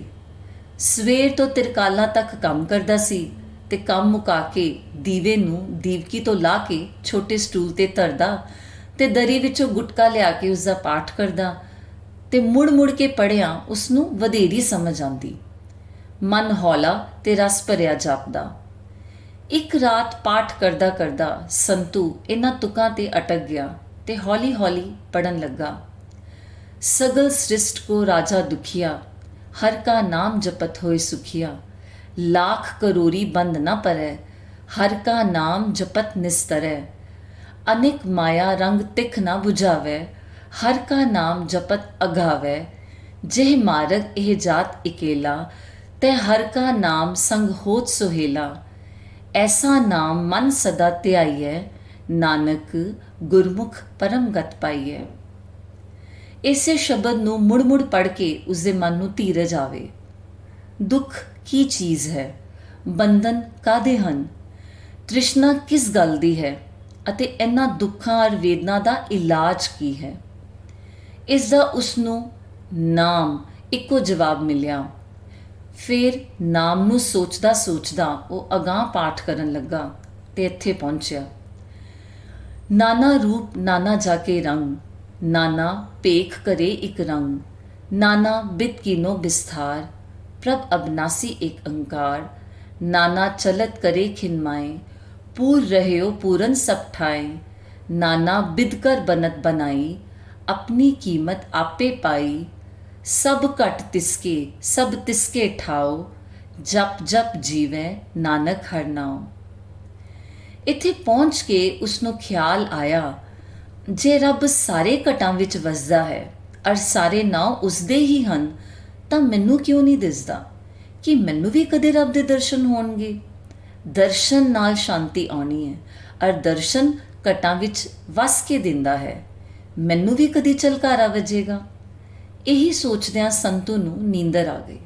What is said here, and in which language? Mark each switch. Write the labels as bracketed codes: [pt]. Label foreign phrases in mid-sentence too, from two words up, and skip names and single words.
[pa] ਸਵੇਰ ਤੋਂ ਤਿਰਕਾਲਾਂ ਤੱਕ ਕੰਮ ਕਰਦਾ ਸੀ ਤੇ ਕੰਮ ਮੁਕਾ ਕੇ ਦੀਵੇ ਨੂੰ ਦੀਵਕੀ ਤੋਂ ਲਾ ਕੇ ਛੋਟੇ ਸਟੂਲ ਤੇ ਧਰਦਾ ਤੇ ਦਰੀ ਵਿੱਚੋਂ ਗੁਟਕਾ ਲਿਆ ਕੇ ਉਸਦਾ ਪਾਠ ਕਰਦਾ ਤੇ ਮੁੜ ਕੇ ਪੜ੍ਹਿਆ ਉਸਨੂੰ ਵਧੇਰੀ ਸਮਝ ਆਉਂਦੀ। ਮਨ ਹੌਲਾ ਤੇ ਰਸ ਭਰਿਆ ਜਾਪਦਾ। ਇੱਕ ਰਾਤ ਪਾਠ ਕਰਦਾ ਕਰਦਾ ਸੰਤੂ ਇਹਨਾਂ ਤੁਕਾਂ ਤੇ ਅਟਕ ਗਿਆ ਤੇ ਹੌਲੀ ਪੜਨ ਲੱਗਾ। ਸਗਲ ਸ੍ਰਿਸ਼ਟ ਕੋ ਰਾਜਾ ਦੁਖੀਆ, [hi] हर का नाम जपत होए सुखिया। लाख करोरी बंद न परै, हर का नाम जपत निस्तरै। अनेक माया रंग तिख न बुझावै, हर का नाम जपत अघावै। जेह मार्ग एह जात इकेला, तै हर का नाम संग होत सुहेला। ऐसा नाम मन सदा ध्याइयै, नानक गुरमुख परम गत पाइयै। [pa] ਇਸੇ ਸ਼ਬਦ ਨੂੰ ਮੁੜ ਪੜ੍ਹ ਕੇ ਉਸਦੇ ਮਨ ਨੂੰ ਧੀਰਜ ਆਵੇ। ਦੁੱਖ ਕੀ ਚੀਜ਼ ਹੈ, ਬੰਧਨ ਕਾਹਦੇ ਹਨ, ਤ੍ਰਿਸ਼ਨਾ ਕਿਸ ਗੱਲ ਦੀ ਹੈ ਅਤੇ ਇਹਨਾਂ ਦੁੱਖਾਂ ਔਰ ਵੇਦਨਾ ਦਾ ਇਲਾਜ ਕੀ ਹੈ। ਇਸ ਦਾ ਉਸਨੂੰ ਨਾਮ ਇੱਕੋ ਜਵਾਬ ਮਿਲਿਆ। ਫਿਰ ਨਾਮ ਨੂੰ ਸੋਚਦਾ ਉਹ ਅਗਾਂਹ ਪਾਠ ਕਰਨ ਲੱਗਾ ਤੇ ਇੱਥੇ ਪਹੁੰਚਿਆ। ਨਾਨਾ ਰੂਪ ਨਾਨਾ ਜਾ ਕੇ ਰੰਗ, [hi] नाना पेख करे एक रंग। नाना बिद कीनो बिस्तार, प्रभ अबनासी एक अंकार। नाना चलत करे खिनमाए, पूर रहे पूरन सब ठाए। नाना बिद कर बनत बनाई, अपनी कीमत आपे पाई। सब घट तिसके सब तिसके ठाओ, जप जप जीवै नानक हर नाओ। [pa] ਇੱਥੇ ਪਹੁੰਚ ਕੇ ਉਸਨੂੰ ਖ਼ਿਆਲ ਆਇਆ, ਜੇ ਰੱਬ ਸਾਰੇ ਘਟਾਂ ਵਿੱਚ ਵਸਦਾ ਹੈ ਔਰ ਸਾਰੇ ਨਾਮ ਉਸਦੇ ਹੀ ਹਨ ਤਾਂ ਮੈਨੂੰ ਕਿਉਂ ਨਹੀਂ ਦਿਸਦਾ ਕਿ ਮੈਨੂੰ ਵੀ ਕਦੇ ਰੱਬ ਦੇ ਦਰਸ਼ਨ ਹੋਣਗੇ। ਦਰਸ਼ਨ ਨਾਲ ਸ਼ਾਂਤੀ ਆਉਣੀ ਹੈ ਔਰ ਦਰਸ਼ਨ ਘਟਾਂ ਵਿੱਚ ਵਸ ਕੇ ਦਿੰਦਾ ਹੈ। ਮੈਨੂੰ ਵੀ ਕਦੇ ਝਲਕਾਰਾ ਵੱਜੇਗਾ। ਇਹੀ ਸੋਚਦਿਆਂ ਸੰਤੂ ਨੂੰ ਨੀਂਦਰ ਆ ਗਈ।